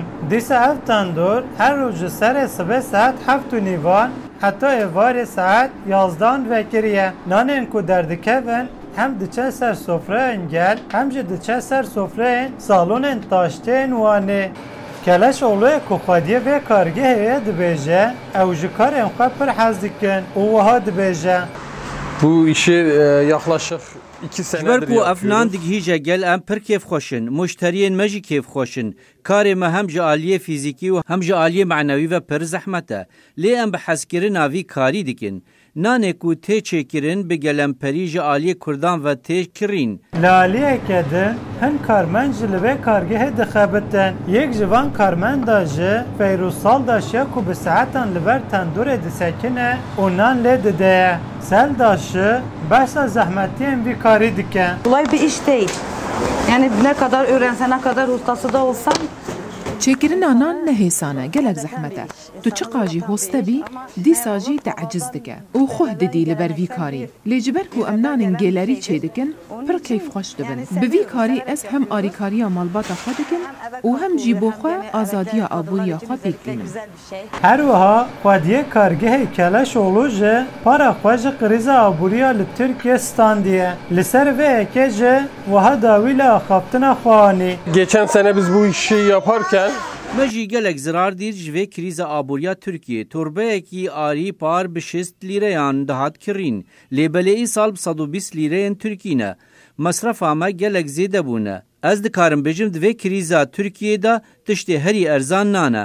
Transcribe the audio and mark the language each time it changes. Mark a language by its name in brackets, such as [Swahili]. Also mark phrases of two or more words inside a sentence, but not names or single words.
[Kurdish] Dîsa ev tendûr her roj ji serê sibê saet 7:30 heta êvarê saet 11 vekiriye. Nanên ku derdikevin hem diçe ser sofreyên gel hem jî diçe ser sofreyên salonên taştên Wanê. Keleşoğlu ku xwediye vê kargehê ye dibêje ew ji karên xwe pir hez dikin û wiha dibêje. [Turkish] Bu işi yaklaşık 2 senedir yapıyoruz. [Kurdish] Ev nan digihîje gel em pir kêfxweşin, muşteriyên me jî kêfxweşin. Karê me hem ji aliyê fîzîkî û hem ji aliyê menewî ve pir zehmet e. Lê em bi hezkirina vî karî dikin. Nanê ku tê çêkirin bi gelemperî ji aliyê Kurdan ve tê kirîn. Li aliyeke din hin karmend ji li vê kargehê dixebitin. Yek ji van karmenda ji Feyrûzsal daşiye ku bi saetan li ber tendûrê disekine û nan lê dide. Sel daşı behsa zehmetiyên vî karî dike. [Turkish] Kolay bir iş değil. Yani ne kadar öğrensen, ne kadar ustası da olsan [Kurdish] çêkirina nan nehêsane gelek zehmet e. Tu çiqa jî hoste bî dîsa jî teeciz dike û xwe didî li ber vî karî. Lê ji ber ku em nanên gelerî çêdikin pir keyfxweş dibin. Bi vî karî ez hem arîkariya malbata xwe dikim û hem jî bo xwe azadiya abûriya xwe pêk dînim. Her wiha xwediyê kargehê Keleşoğlu ji para xwe ji krîza abûriya li Tirkiye standiye. Li ser vê yekê jî wiha dawî li axaftina Wanê. [Turkish] Geçen sene biz bu işi yaparken [Kurdish] me jî gelek zirar dîr ji vê krîza abûriya Tirkiye torbeyekî arî par bi 6 lîreyan dihat kirîn. Lêbelê îsal 120 lîreyên Tirkî ne. Mesrefa me gelek zêde bûne. Ez dikarim bêjim di vê krîza Tirkiyê de tiştê herî erzan nane.